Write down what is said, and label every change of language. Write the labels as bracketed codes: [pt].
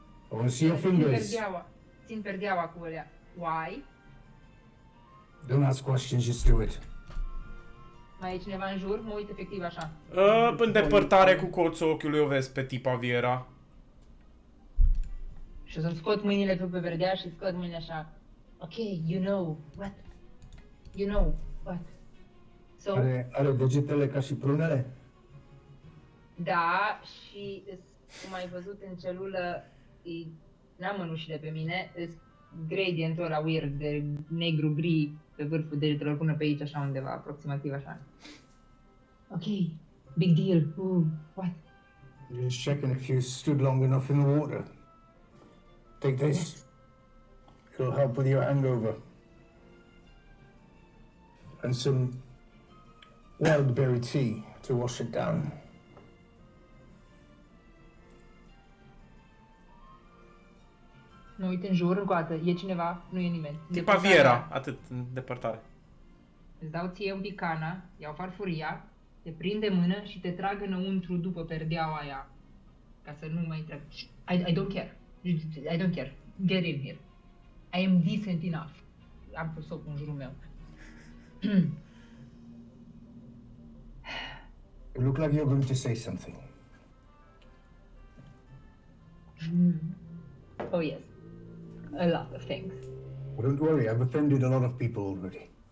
[en] I want to see your fingers. [ro] Țin perdeaua cu alea. [en] Why? Don't ask questions, just do it. [ro] Mai e cineva în jur? Mă uit efectiv așa. În depărtare cu colțul ochiului o vezi pe tipa Viera. Și o să-mi scot mâinile pe verdea și scot mâinile așa. [en] Ok, you know what? You know what? So, [ro] Are degetele ca și prunele? da, și cum ai văzut în celulă, n-am mânușile pe mine, gradientul ăla weird de negru-gri pe vârful degetelor până pe aici, așa undeva, aproximativ așa. [en] Ok, big deal. What? Just checking if you stood long enough in the water. Take this. Yes. It'll help with your hangover. And some wild berry tea to wash it down. [ro] Mă uit în jur, încă o dată, e cineva? Nu e nimeni. Tipa Viera, atât, în depărtare. Îți dau ție un pic cana, iau farfuria, te prind de mână și te trag înăuntru după perdeaua aia. Ca să nu mai întreb. [en] I don't care. I don't care. Get in here. I am decent enough. [ro] Am prosopul în jurul meu. [en] You look like you're going to say something. Oh yes. A lot of things. Well, don't worry, I've offended a lot of people already.